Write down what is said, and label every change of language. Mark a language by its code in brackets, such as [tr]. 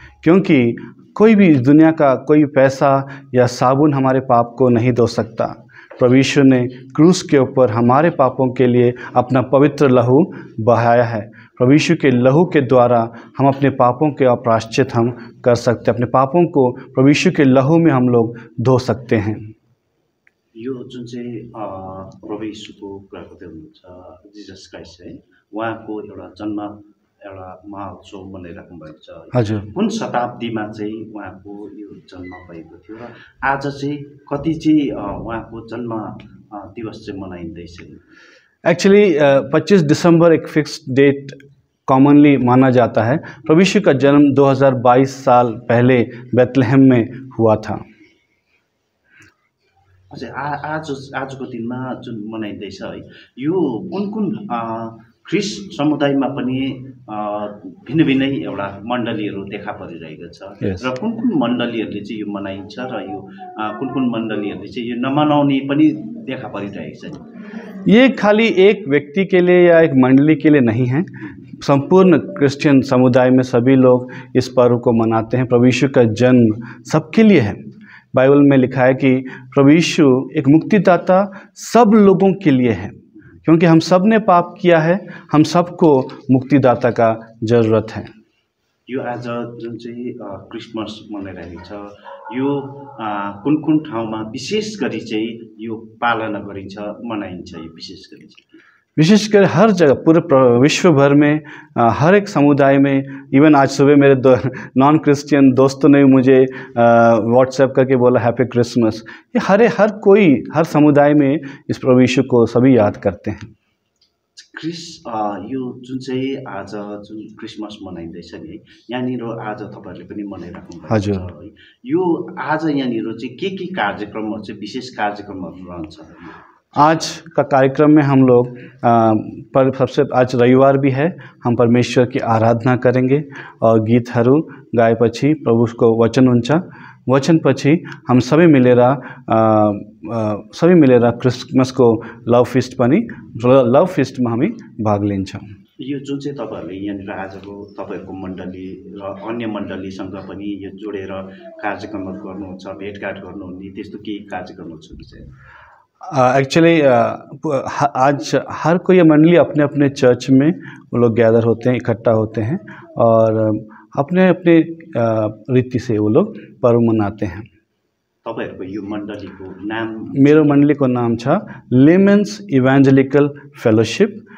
[hi] क्योंकि कोई भी इस दुनिया का कोई पैसा या साबुन हमारे पाप को नहीं धो सकता। प्रभु यीशु ने क्रूस के ऊपर हमारे पापों के लिए अपना पवित्र लहू बहाया है। प्रभु यीशु के लहू के द्वारा हम अपने पापों के प्रायश्चित हम कर सकते हैं। अपने पापों को प्रभु यीशु के लहू में हम लोग धो सकते हैं। [ne] यो जुन चाहिँ प्रभु यीशुको कुरा गर्दै हुनुहुन्छ जिजस क्राइस्ट है, उहाँको एउटा जन्म एउटा महोत्सव मनाइराख्नु भएको छ। हजुर। कुन शताब्दीमा चाहिँ उहाँको यो जन्म भएको थियो र आज चाहिँ कति चाहिँ उहाँको जन्म दिवस चाहिँ मनाइँदैछ? [hi] एक्चुअली 25 दिसंबर एक फिक्स डेट कॉमनली माना जाता है। प्रभु यीशु का जन्म 2022 साल पहले बेथलेहेम में हुआ था। [ne] आजको दिनमा जुन मनाइँदैछ है, यो कुन कुन ख्रिस्ट समुदायमा पनि भिन्न भिन्नै एउटा मण्डलीहरू देखा परिरहेको छ। [en] Yes. [ne] र कुन कुन मण्डलीहरूले चाहिँ यो मनाइन्छ र यो कुन कुन मण्डलीहरूले चाहिँ यो नमनाउने पनि देखा परिरहेको छ? [hi] ये खाली एक व्यक्ति के लिए या एक मंडली के लिए नहीं है, संपूर्ण क्रिश्चियन समुदाय में सभी लोग इस पर्व को मनाते हैं। प्रभु यीशु का जन्म सबके लिए है। बाइबल में लिखा है कि प्रभु यीशु एक मुक्तिदाता सब लोगों के लिए है, क्योंकि हम सब ने पाप किया है। हम सबको मुक्तिदाता का ज़रूरत है। [ne] यो आज जुन चाहिँ क्रिसमस मनाइरहेको छ, यो कुन कुन ठाउँमा विशेष गरी चाहिँ यो पालना गरिन्छ, मनाइन्छ? यो [hi] विशेषकर हर जगह पूरे विश्व भर में हर एक समुदाय में। इवन आज सुबह मेरे नॉन क्रिश्चियन दोस्तों ने मुझे व्हाट्सएप करके बोला हैप्पी क्रिसमस। ये हर कोई हर समुदाय में इस प्रभु यीशु को सभी याद करते हैं। [ne] यो जुन चाहिँ आज जुन क्रिसमस मनाइँदैछ नि, यहाँनिर आज तपाईँहरूले पनि मनाइराख्नु भएको छ है। यो आज यहाँनिर चाहिँ के कार्यक्रमहरू चाहिँ विशेष कार्यक्रमहरू रहन्छ? [hi] आज का कार्यक्रम में हम लोग पर सबसे आज रविवार भी है, हम परमेश्वर की आराधना करेंगे और [ne] गीतहरू गाएपछि प्रभुको वचन हुन्छ। वचन पछि हम सबै मिलेर क्रिसमसको लभ फिस्टमा हामी भाग लिन्छौँ। यो जुन चाहिँ तपाईँहरूले यहाँनिर आजको तपाईँहरूको मण्डली र अन्य मण्डलीसँग पनि यो जोडेर कार्यक्रमहरू गर्नुहुन्छ, भेटघाट गर्नुहुने, त्यस्तो केही कार्यक्रमहरू छ कि चाहिँ? [hi] एक्चुअली आज हर कोई मंडली अपने अपने चर्च में वो लोग गैदर होते हैं, इकट्ठा होते हैं और अपने अपने रीति से वो लोग पर्व मनाते हैं। [ne] तपाईँहरूको यो मण्डलीको नाम? मेरो मण्डलीको नाम छ लेमेन्स इवेंजेलिकल फेलोशिप।